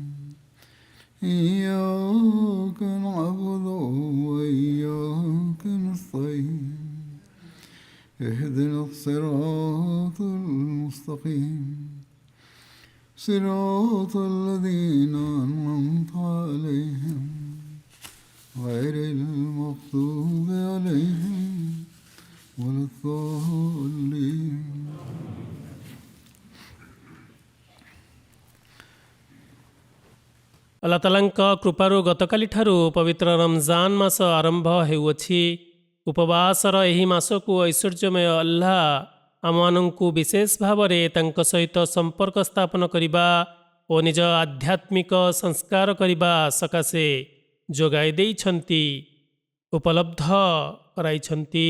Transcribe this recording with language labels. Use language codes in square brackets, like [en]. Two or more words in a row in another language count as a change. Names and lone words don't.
[ar] إياك نعبد وإياك نستعين اهدنا الصراط المستقيم صراط الذين أنعمت عليهم غير المغضوب عليهم ولا الضالين [or] अल्लाह तालाଙ୍କ କୃପାରୁ ଗତକାଲିଠାରୁ ପବିତ୍ର ରମଜାନ୍ ମାସ ଆରମ୍ଭ ହେଉଅଛି। ଉପବାସର ଏହି ମାସକୁ ଐଶ୍ୱର୍ଯ୍ୟମୟ ଆଲ୍ଲାହ ଆମମାନଙ୍କୁ ବିଶେଷ ଭାବରେ ତାଙ୍କ ସହିତ ସମ୍ପର୍କ ସ୍ଥାପନ କରିବା ଓ ନିଜ ଆଧ୍ୟାତ୍ମିକ ସଂସ୍କାର କରିବା ସକାଶେ ଯୋଗାଇ ଦେଇଛନ୍ତି, ଉପଲବ୍ଧ କରାଇଛନ୍ତି।